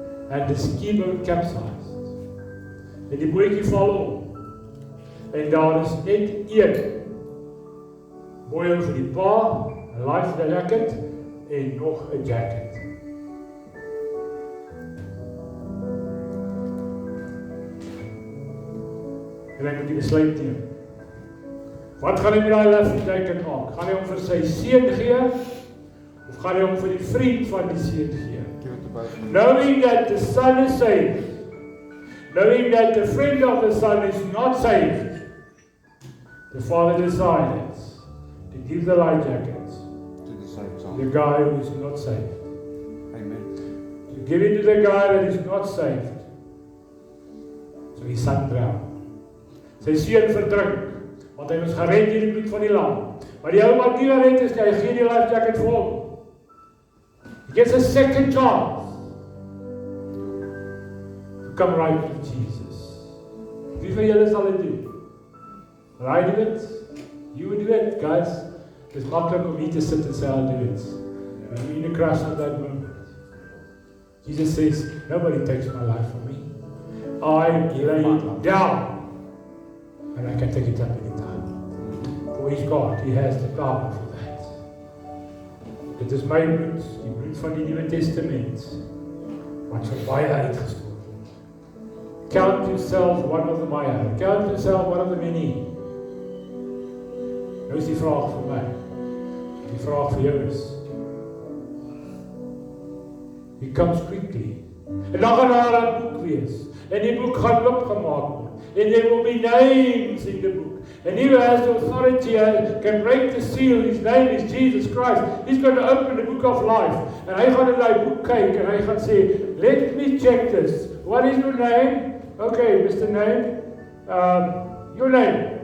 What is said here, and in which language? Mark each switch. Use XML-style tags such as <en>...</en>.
<en>And the skieboat capsized.</en> <af>En die bootjie val om. En daar is net een boei vir die pa, 'n life jacket en nog 'n jacket. En hy moet die besluit neem. Wat gaan hy met daai life jacket maak? Gaan hy hom vir sy seun gee of gaan hy hom vir die vriend van die seun gee?</af> <en>Knowing that the son is saved, knowing that the friend of the son is not saved, the father decided to give the life jacket to the guy who is not saved. Amen. To give it to the guy that is not saved. So his son drowned.</en> <af>Sy seun verdrink, want hy was gered deur die bloed van die lam. Maar die ou wat nie gered is nie, hy gee die life jacket vir hom.</af> <en>He gets a second chance to come right with Jesus.</en> <af>Wie van julle sal dit doen?</af> <en>Will I do it? You will do it, guys.</en> <af>Dit is maklik om hier te sit en sê,</af> <en>I'll do it. But you need to crash at that moment. Jesus says, nobody takes my life from me. I lay it down. And I can take it up anytime. For he's God, he has the power for that.</en> <af>Dit is my bloed, die bloed van die Nuwe Testament, wat vir baie uitgestort word.</af> <en>Count yourself one of the baie, count yourself one of the many.</en> <af>Nou is die vraag vir my, die vraag vir jou is,</af> <en>he comes quickly.</en> <af>En dan gaan daar 'n boek wees, en die boek gaan oopgemaak word.</af> <en>And there will be names in the book. And he who has the authority can break the seal. His name is Jesus Christ. He's going to open the book of life.</en> <af>And hy gaan in die boek kyk en hy gaan sê,</af> <en>let me check this. What is your name? Okay, Mr. Name. Your name.</en>